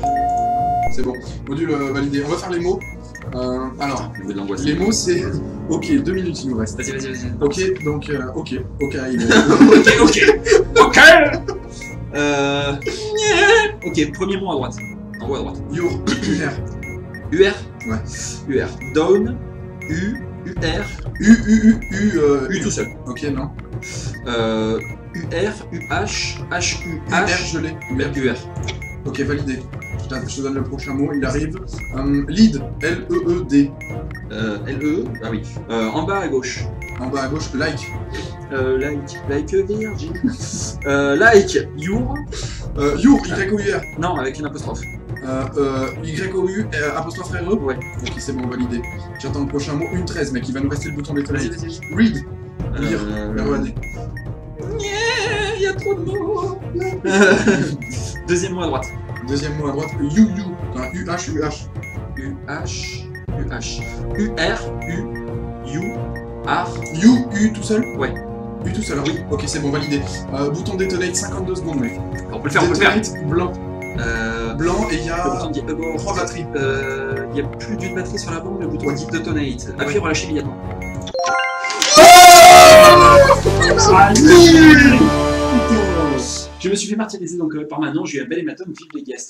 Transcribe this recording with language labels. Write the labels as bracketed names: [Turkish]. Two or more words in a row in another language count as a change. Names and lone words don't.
[French] C'est bon. Module validé. On va faire les mots. Alors, Le goût de l'angoisse. les mots c'est... Ok, 2 minutes il nous reste. Vas-y. Ok, donc... ok, il est... Ok. Ok, premier mot à droite. En haut à droite. Your, UR. UR. Ouais. UR. Down. U. UR. U U tout seul. Ok, non. UR. UH. HU. R, je l'ai. UR. Ok, validé. Je te donne le prochain mot, il arrive. Lead, L-E-E-D. LE. Ah oui. En bas à gauche. En bas à gauche, like. [English] Like Virgin. Like your. [French] You, Y-O-U-R. Non, avec une apostrophe. Y-O-U, apostrophe R-E. Ouais. Ok, c'est bon, validé. J'attends le prochain mot, une 13, mec, il va nous rester le bouton détonate. Vas-y. Read, lire, R-E-A-D. Il y a trop de mots. Deuxième mot à droite. Deuxième mot à droite, you. Enfin, U-H, U-H. UH. UR. U. R. You, U tout seul. Ouais. U tout seul, oui. Ok, c'est bon, validé. Bouton détonate, 52 secondes, mec. On peut le faire. Détonate, blanc. Blanc, et il y Le a bouton dit 3 batteries. il y a plus d'une batterie sur la bombe, le bouton dit detonate. Appuyez, relâchez immédiatement. Je me suis fait martyriser donc par Manon, j'ai eu un bel hématome, vive les guests.